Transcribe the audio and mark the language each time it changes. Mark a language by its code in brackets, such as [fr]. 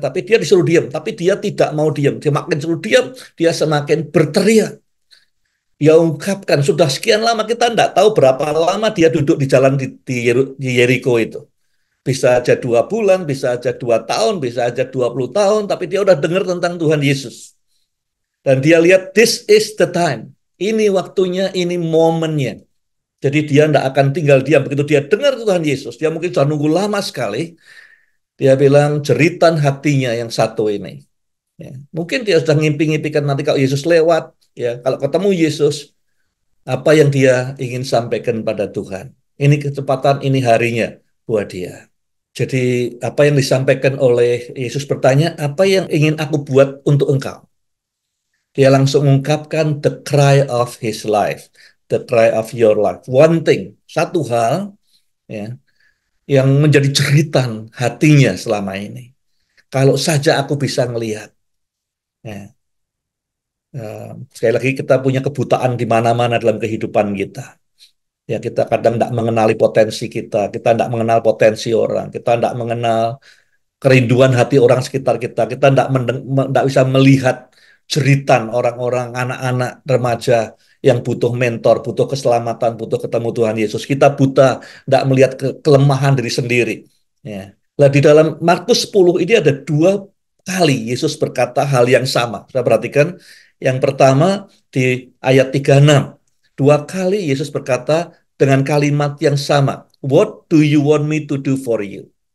[id] Tapi dia disuruh diam, tapi dia tidak mau diam. Dia makin suruh diam, dia semakin berteriak. Dia ungkapkan sudah sekian lama, kita tidak tahu berapa lama dia duduk di jalan di Yeriko itu. Bisa aja 2 bulan, bisa aja 2 tahun, bisa aja 20 tahun, tapi dia udah dengar tentang Tuhan Yesus. Dan dia lihat, [en] this is the time. [id] Ini waktunya, ini momennya. Jadi dia tidak akan tinggal diam. Begitu dia dengar Tuhan Yesus, dia mungkin sudah nunggu lama sekali. Dia bilang, jeritan hatinya yang satu ini. Ya. Mungkin dia sudah ngimpi-ngimpikan nanti kalau Yesus lewat, ya kalau ketemu Yesus, apa yang dia ingin sampaikan pada Tuhan. Ini kecepatan, ini harinya buat dia. Jadi apa yang disampaikan oleh Yesus bertanya, apa yang ingin aku buat untuk engkau? Dia langsung mengungkapkan [en] the cry of his life, the cry of your life. One thing, [id] satu hal ya, yang menjadi jeritan hatinya selama ini. Kalau saja aku bisa melihat. Ya, sekali lagi kita punya kebutaan di mana-mana dalam kehidupan kita. Ya, kita kadang tidak mengenali potensi kita tidak mengenal potensi orang, kita tidak mengenal kerinduan hati orang sekitar kita. Kita tidak bisa melihat jeritan orang-orang, anak-anak, remaja yang butuh mentor, butuh keselamatan, butuh ketemu Tuhan Yesus. Kita buta, tidak melihat kelemahan diri sendiri. Ya. Nah, di dalam Markus 10 ini ada 2 kali Yesus berkata hal yang sama. Saya perhatikan, yang pertama di ayat 36. 2 kali Yesus berkata dengan kalimat yang sama. [en] What do you want me to do for you?